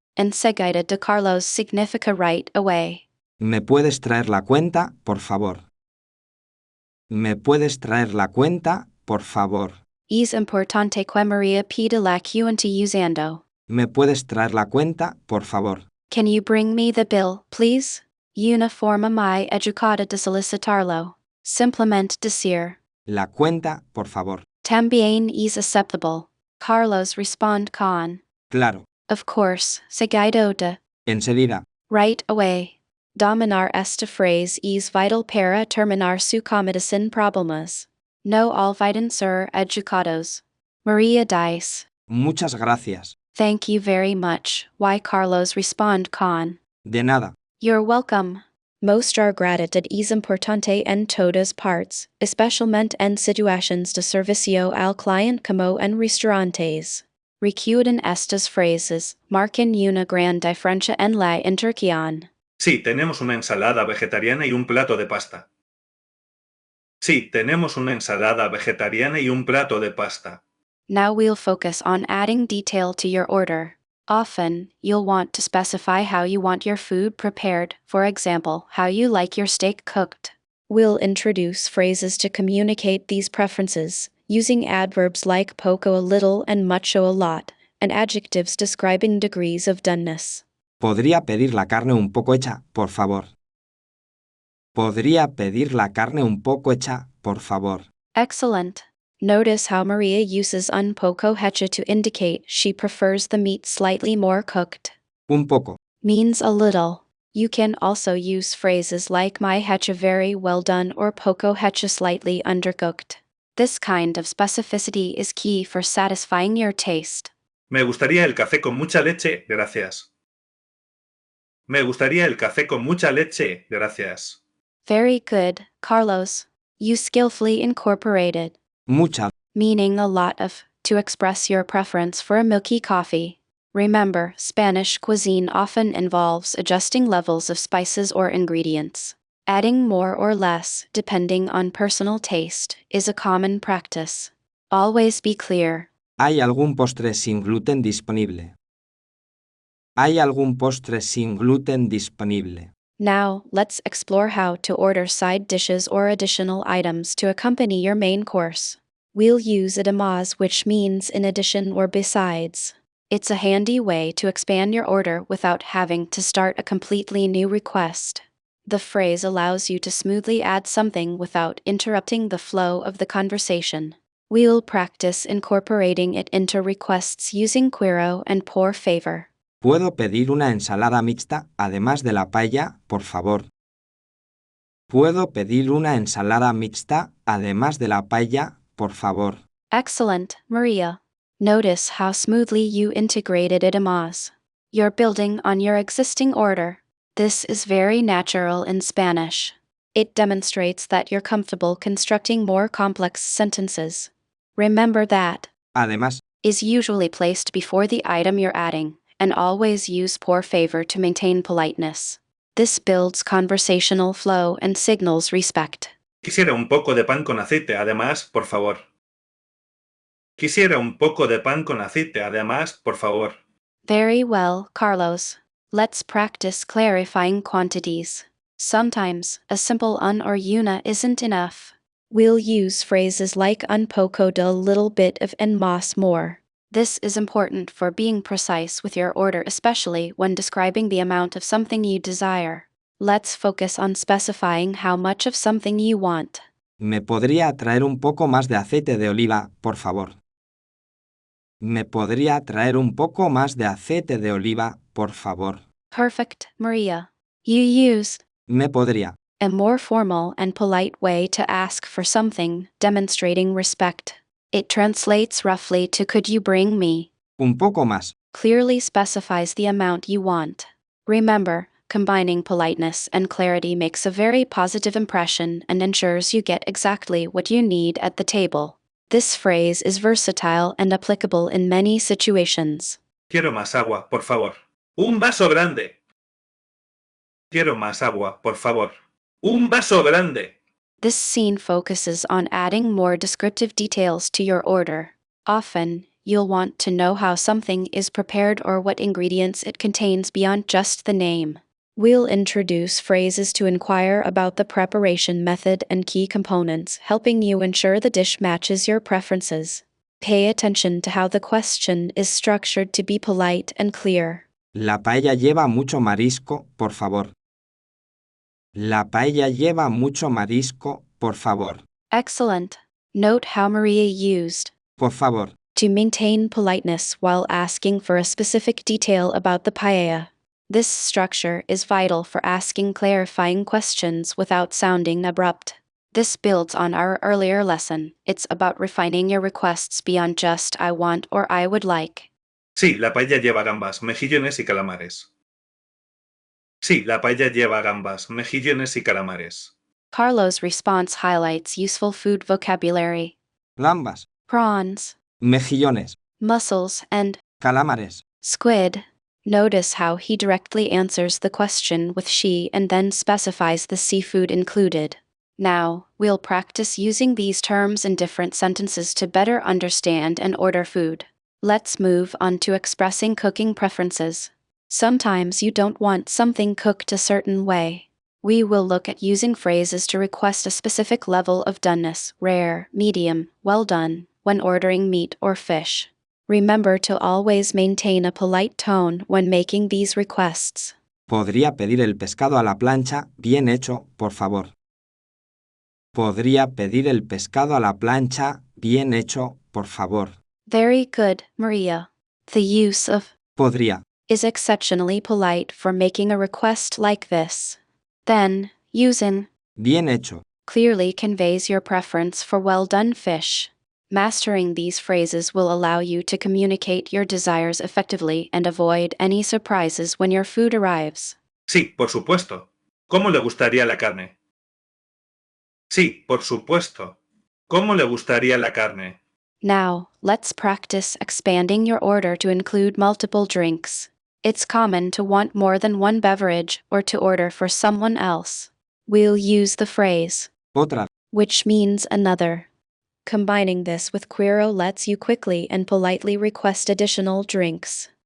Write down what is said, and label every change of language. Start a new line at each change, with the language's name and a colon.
Spanish: Enseguida de Carlos significa
English: right away.
Spanish: ¿Me puedes traer la cuenta, por favor? ¿Me puedes traer la cuenta, por favor? Es importante que Maria pida la cuenta usando. ¿Me puedes traer la cuenta, por favor?
English: Can you bring me the bill, please?
Spanish: Una forma muy educada de solicitarlo. Simplemente decir. La cuenta, por favor. También es aceptable. Carlos responde con. Claro.
English: Of course,
Spanish: seguido de. Enseguida.
English: Right away.
Spanish: Dominar esta phrase es vital para terminar su comida sin problemas. No olviden ser educados. Maria dice. Muchas gracias.
English: Thank you very much.
Spanish: Y Carlos responde con. De nada.
English: You're welcome.
Spanish: Mostrar gratitud es importante en todas partes, especialmente en situaciones de servicio al cliente como en restaurantes. Recuerden estas frases, marcan una gran diferencia en la interacción. Sí, tenemos una ensalada vegetariana y un plato de pasta. Sí, tenemos una ensalada vegetariana y un plato de pasta.
English: Now we'll focus on adding detail to your order. Often, you'll want to specify how you want your food prepared, for example, how you like your steak cooked. We'll introduce phrases to communicate these preferences, using adverbs like poco a little and mucho a lot, and adjectives describing degrees of doneness.
Spanish: Podría pedir la carne un poco hecha, por favor. Podría pedir la carne un poco hecha, por favor.
English: Excellent. Notice how Maria uses
Spanish: un poco hecho
English: to indicate she prefers the meat slightly more cooked.
Spanish: Un poco.
English: Means a little. You can also use phrases like my hecho very well done or
Spanish: poco hecho
English: slightly undercooked. This kind of specificity is key for satisfying your taste. Me gustaría el café con mucha leche, gracias. Me gustaría el café con mucha leche, gracias. Very good, Carlos. You skillfully incorporated,
Spanish: Mucha.
English: meaning a lot of, to express your preference for a milky coffee. Remember, Spanish cuisine often involves adjusting levels of spices or ingredients. Adding more or less, depending on personal taste, is a common practice. Always be clear.
Spanish: ¿Hay algún postre sin gluten disponible? ¿Hay algún postre sin gluten disponible?
English: Now, let's explore how to order side dishes or additional items to accompany your main course. We'll use además, which means in addition or besides. It's a handy way to expand your order without having to start a completely new request. The phrase allows you to smoothly add something without interrupting the flow of the conversation. We'll practice incorporating it into requests using Quiero and
Spanish: por favor. ¿Puedo pedir una ensalada mixta, además de la paella, por favor? ¿Puedo pedir una ensalada mixta, además de la paella, por favor?
English: Excellent, Maria. Notice how smoothly you integrated además. You're building on your existing order. This is very natural in Spanish. It demonstrates that you're comfortable constructing more complex sentences. Remember that
Spanish: Además,
English: is usually placed before the item you're adding, and always use por favor to maintain politeness. This builds conversational flow and signals respect.
Spanish: Quisiera un poco de pan con aceite, además, por favor. Quisiera un poco de pan con aceite, además, por favor.
English: Very well, Carlos. Let's practice clarifying quantities. Sometimes, a simple un or una isn't enough. We'll use phrases like
Spanish: un poco de
English: a little bit of and más more. This is important for being precise with your order, especially when describing the amount of something you desire. Let's focus on specifying how much of something you want.
Spanish: ¿me podría traer un poco más de aceite de oliva, por favor? ¿Me podría traer un poco más de aceite de oliva, por favor?
English: Perfect, Maria. You used
Spanish: ¿Me podría?
English: a more formal and polite way to ask for something, demonstrating respect. It translates roughly to could you bring me?
Spanish: Un poco más.
English: Clearly specifies the amount you want. Remember, combining politeness and clarity makes a very positive impression and ensures you get exactly what you need at the table. This phrase is versatile and applicable in many situations.
Spanish: Quiero más agua, por favor. Un vaso grande. Quiero más agua, por favor. Un vaso grande.
English: This scene focuses on adding more descriptive details to your order. Often, you'll want to know how something is prepared or what ingredients it contains beyond just the name. We'll introduce phrases to inquire about the preparation method and key components, helping you ensure the dish matches your preferences. Pay attention to how the question is structured to be polite and clear.
Spanish: La paella lleva mucho marisco, por favor. La paella lleva mucho marisco, por favor.
English: Excellent. Note how Maria used
Spanish: Por favor.
English: to maintain politeness while asking for a specific detail about the paella. This structure is vital for asking clarifying questions without sounding abrupt. This builds on our earlier lesson. It's about refining your requests beyond just I want or I would like.
Spanish: Sí, la paella lleva gambas, mejillones y calamares. Sí, la paella lleva gambas, mejillones y calamares.
English: Carlo's response highlights useful food vocabulary.
Spanish: Gambas.
English: Prawns,
Spanish: Mejillones.
English: mussels, and
Spanish: Calamares.
English: squid. Notice how he directly answers the question with she and then specifies the seafood included. Now, we'll practice using these terms in different sentences to better understand and order food. Let's move on to expressing cooking preferences. Sometimes you don't want something cooked a certain way. We will look at using phrases to request a specific level of doneness, rare, medium, well done, when ordering meat or fish. Remember to always maintain a polite tone when making these requests.
Spanish: Podría pedir el pescado a la plancha bien hecho, por favor. Podría pedir el pescado a la plancha bien hecho, por favor.
English: Very good, Maria. The use of
Spanish: Podría.
English: is exceptionally polite for making a request like this. Then, using
Spanish: Bien hecho.
English: clearly conveys your preference for well-done fish. Mastering these phrases will allow you to communicate your desires effectively and avoid any surprises when your food arrives.
Spanish: Sí, por supuesto. ¿Cómo le gustaría la carne? Sí, por supuesto. ¿Cómo le gustaría la carne?
English: Now, let's practice expanding your order to include multiple drinks. It's common to want more than one beverage or to order for someone else. We'll use the phrase,
Spanish: Otra.
English: which means another. Combining this with Quiero lets you quickly and politely request additional drinks.